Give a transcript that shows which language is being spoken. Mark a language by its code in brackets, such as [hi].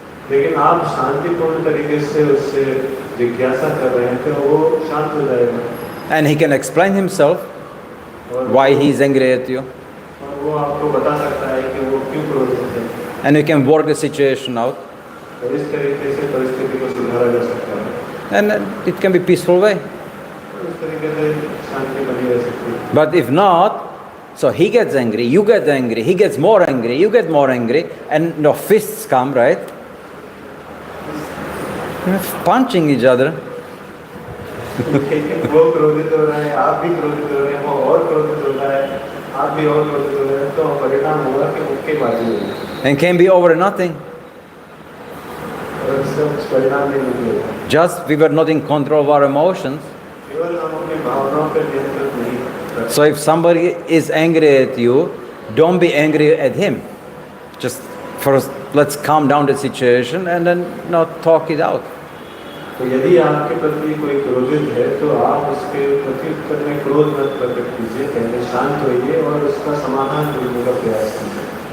[hi] लेकिन आप शांतिपूर्ण तरीके से उससे जिज्ञासा कर रहे हैं तो वो शांत हो जाएगा. [en] And he can explain himself why he is angry at you. [hi] और वो आपको बता सकता है कि वो क्यों क्रोधित है. [en] And you can work the situation out. [hi] और इस तरीके से परिस्थिति को सुधारा जा सकता है. [en] And it can be peaceful way. [hi] इस तरीके से शांति बनी रह सकती है. [en] But if not, so he gets angry, you get angry, he gets more angry, you get more angry, and fists come, right? Punching each other. [hi] वो क्रोधित हो रहा है, आप भी क्रोधित हो रहे हैं, वो और क्रोधित हो रहा है, आप भी और क्रोधित हो रहे हैं, तो परिणाम होगा कि मुक्केबाजी होगी. [en] And can be over nothing. [hi] और इससे कुछ परिणाम नहीं निकलेगा. [en] Just we were not in control of our emotions. [hi] केवल हम अपनी भावनाओं पर नियंत्रण नहीं कर. [en] So if somebody is angry at you, don't be angry at him. Just first, let's calm down the situation and then talk it out. [hi] तो यदि आपके प्रति कोई क्रोधित है तो आप उसके प्रत्युत्तर में क्रोध मत प्रकट कीजिए, पहले शांत होइए और उसका समाधान ढूंढने का प्रयास कीजिए.